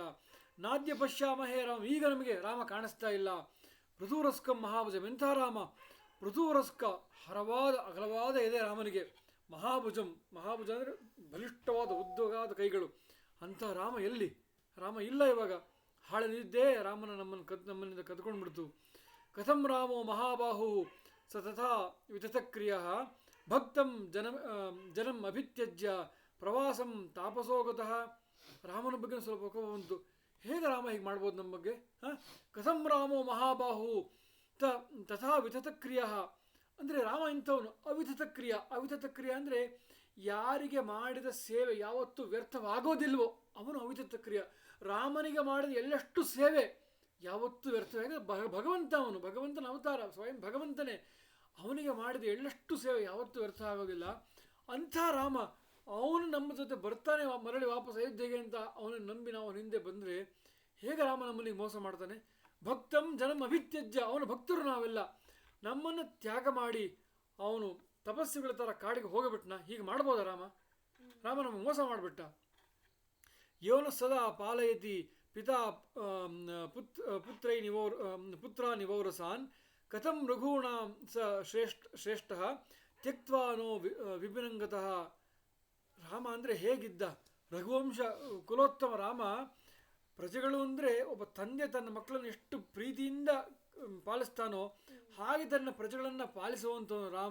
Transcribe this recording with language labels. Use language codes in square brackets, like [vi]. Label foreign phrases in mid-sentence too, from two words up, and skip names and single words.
[sa] ನಾದ್ಯ ಪಶ್ಯಾಮಹೇ ರಾಮ, [kn] ಈಗ ನಮಗೆ ರಾಮ ಕಾಣಿಸ್ತಾ ಇಲ್ಲ. [sa] ಪೃಥುರಸ್ಕಂ ಮಹಾಭುಜಂ. ಎಂಥ ರಾಮ! [kn] ಪೃಥುರಸ್ಕ, ಹರವಾದ ಅಗಲವಾದ ಎದೆ ರಾಮನಿಗೆ. ಮಹಾಭುಜಂ, ಮಹಾಭುಜ ಅಂದರೆ ಬಲಿಷ್ಠವಾದ ಉದ್ದವಾದ ಕೈಗಳು. ಅಂಥ ರಾಮ ಎಲ್ಲಿ? ರಾಮ ಇಲ್ಲ ಇವಾಗ. ಹಾಳನಿದ್ದೇ ರಾಮನ ನಮ್ಮನ್ನಿಂದ ಕದ್ಕೊಂಡು ಬಿಡ್ತು. [sa] ಕಥಂ ರಾಮೋ ಮಹಾಬಾಹು ಸ ತಥಾ ವಿತಥಕ್ರಿಯ ಭಕ್ತಂ ಜನಂ ಅಭಿತ್ಯಜ್ಯ ಪ್ರವಾಸಂ ತಾಪಸೋಗತಃ. [kn] ರಾಮನ ಬಗ್ಗೆ ಸ್ವಲ್ಪ ಕೋಪ ಬಂತು. ಹೇಗೆ ರಾಮ ಹೀಗೆ ಮಾಡ್ಬೋದು ನಮ್ಮ ಬಗ್ಗೆ? [sa] ಕಥಂ ರಾಮೋ ಮಹಾಬಾಹು ತಥಾ ವಿತಥಕ್ರಿಯ [kn] ಅಂದರೆ ರಾಮ ಇಂಥವನು. ಅವಿತಥಕ್ರಿಯ, ಅವಿತಥಕ್ರಿಯ ಅಂದರೆ ಯಾರಿಗೆ ಮಾಡಿದ ಸೇವೆ ಯಾವತ್ತೂ ವ್ಯರ್ಥವಾಗೋದಿಲ್ವೋ ಅವನು ಅವಿತಥಕ್ರಿಯ. ರಾಮನಿಗೆ ಮಾಡಿದ ಎಲ್ಲಷ್ಟು ಸೇವೆ ಯಾವತ್ತೂ ವ್ಯರ್ಥವಾಗಿ ಭಗವಂತ, ಅವನು ಭಗವಂತನ ಅವತಾರ, ಸ್ವಯಂ ಭಗವಂತನೇ. ಅವನಿಗೆ ಮಾಡಿದ ಎಳ್ಳಷ್ಟು ಸೇವೆ ಯಾವತ್ತೂ ವ್ಯರ್ಥ ಆಗೋದಿಲ್ಲ. ಅಂಥ ರಾಮ ಅವನು ನಮ್ಮ ಜೊತೆ ಬರ್ತಾನೆ ಮರಳಿ ವಾಪಸ್ ಅಯೋಧ್ಯೆಗೆ ಅಂತ ಅವನನ್ನು ನಂಬಿ ನಾವು ಹಿಂದೆ ಬಂದರೆ ಹೇಗೆ ರಾಮ ನಮ್ಮಲ್ಲಿ ಮೋಸ ಮಾಡ್ತಾನೆ? [sa] ಭಕ್ತಂ ಜನಂ ಅಭಿತ್ಯಜ್ಯ, [kn] ಅವನ ಭಕ್ತರು ನಾವೆಲ್ಲ. ನಮ್ಮನ್ನು ತ್ಯಾಗ ಮಾಡಿ ಅವನು ತಪಸ್ಸುಗಳ ಥರ ಕಾಡಿಗೆ ಹೋಗಿಬಿಟ್ನ. ಹೀಗೆ ಮಾಡ್ಬೋದ ರಾಮ? ರಾಮ ನಮಗೆ ಮೋಸ ಮಾಡಿಬಿಟ್ಟ. [sa] ಯೋನ ಸದಾ ಪಾಲಯತಿ ಪಿತಾ ಪುತ್ರ ನಿವೌರಸಾನ್ ಕಥಂ ರಘೂಣಾಂ ಸ ಶ್ರೇಷ್ಠ ತ್ಯಕ್ತ್ವಾ ನೋ ವಿಭಿನಂಗತಃ. [kn] ರಾಮ ಅಂದರೆ ಹೇಗಿದ್ದ? ರಘುವಂಶ ಕುಲೋತ್ತಮ ರಾಮ. ಪ್ರಜೆಗಳು ಅಂದರೆ ಒಬ್ಬ ತಂದೆ ತನ್ನ ಮಕ್ಕಳನ್ನು ಎಷ್ಟು ಪ್ರೀತಿಯಿಂದ ಪಾಲಿಸ್ತಾನೋ ಹಾಗೆ ತನ್ನ ಪ್ರಜೆಗಳನ್ನು ಪಾಲಿಸುವಂಥವನು ರಾಮ.